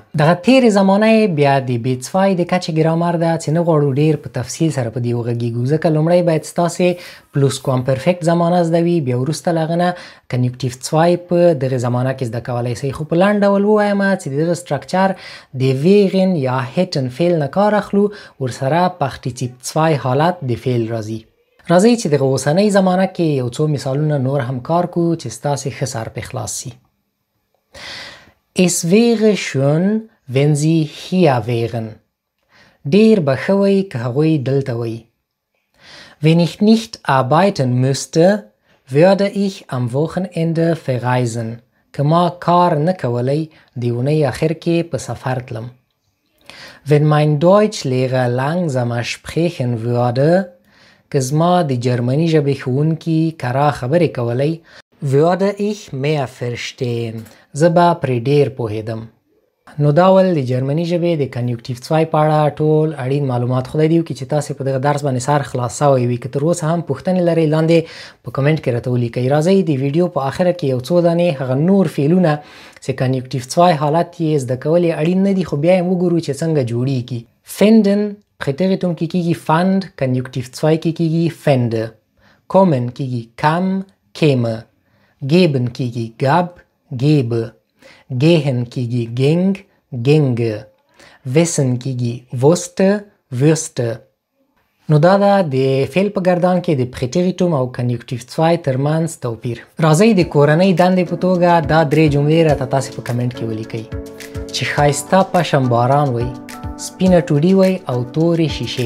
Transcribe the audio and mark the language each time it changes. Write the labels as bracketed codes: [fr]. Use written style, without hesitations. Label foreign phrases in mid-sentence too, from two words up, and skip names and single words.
[ps] دغه تیرې زمانه بیا د B2 د کچې ګرامر ده چې نه غواړو ډېر په تفصیل سره په دې وغږیږو، ځکه لومړی باید ستاسې پلوسکوامپرفیکټ زمانه زده وي، بیا وروسته له هغه نه کنیکټیو 2 په دغه زمانه کې زده کولی شئ. خو په لنډ ډول ووایم چې د دغه سټرکچر د ویغن یا هیټن فعل نه کار اخلو، ورسره پارټیسیپ 2 حالت د فعل راځي. راځئ چې دغه اوسنۍ زمانه کې یو څو مثالونه نور هم کار کو چې ستاسې ښه سر پې خلاص شي. [de] Es wäre schön wenn sie hier wären. [ps] ډېر به ښه وی که هغوی دلته وی. [de] Wenn ich nicht arbeiten müsste würde ich am Wochenende verreisen. [ps] که ما کار نه کولی د اونۍ اخر کې په سفر تلم. [de] Wenn mein Deutschlehrer langsamer sprechen würde [ps] که زما د جرمني ژبې ښوونکي کرا خبرې کولی [de] würde ich mehr verstehen [ps] زه به پرې ډېر پوهېدم. نو دا ول د جرمني ژبې د کنیکټیو 2 په اړه ټول اړین معلومات. خدای دې وکړي چې تاسې په دغه درس باندې سر خلاص شوی وي. که تر اوسه هم پوښتنې لرئ لاندې په کمنټ کې راته ولیکئ. راځئ د ویډیو په آخره کې یو څو دانې هغه نور فعلونه چې کنیکټیو 2 حالت یې زده کول یې اړین نه دي، خو بیا یې وګورو چې څنګه جوړیږي. finden پریتریتوم کې کیږي fand، کنیکټیو 2 کې کیږي fände. [de] kommen کیږي kam käme. geben کیږي gab gebe. gehen کیږي ging ginge. wissen کیږي wusste wüsste. [ps] نو دا ده د فعل په ګردان کې د پریتریتوم او کنیکټیو 2 ترمنځ توپیر. راځئ د کورنۍ دندې په توګه دا 3 جملې راته تاسې په کمنټ کې ولیکئ چې ښایسته پشم باران وی، سپینه ټوډي وی او تورې شیشې.